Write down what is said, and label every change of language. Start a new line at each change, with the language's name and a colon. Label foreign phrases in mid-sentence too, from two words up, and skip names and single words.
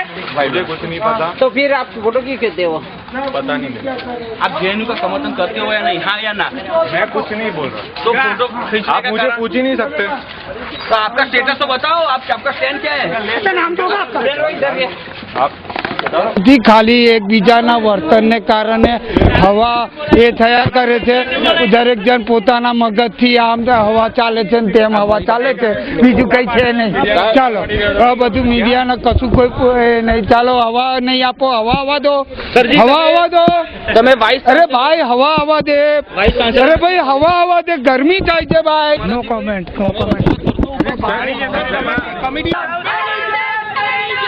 Hindi: मुझे कुछ नहीं पता। तो फिर आप फोटो क्यों कहते हो? पता नहीं मुझे। आप जेएनयू का समर्थन करते हो या नहीं? हाँ या ना? मैं कुछ नहीं बोल रहा। तो फोटो खींचने आप का मुझे कारण? पूछ ही नहीं सकते। तो आपका स्टेटस तो बताओ, आपका स्टैंड क्या है? नाम क्या होगा आपका? आप
Gujarati: ખાલી એકબીજાના વર્તનને કારણે હવા એ થયા કરે છે। દરેક જન પોતાના મગજથી આમ હવા ચાલે છે ને તેમ હવા ચાલે છે, બીજું કઈ છે નહીં। ચાલો આ બધું મીડિયાને કશું કોઈ નહીં। ચાલો હવા નહીં આપો, હવા આવા દો, હવા આવા દો। તમે વાઇસ અરે ભાઈ હવા આવા દે, અરે ભાઈ હવા આવા દે, ગરમી થાય છે ભાઈ।
English: no comment, no comment.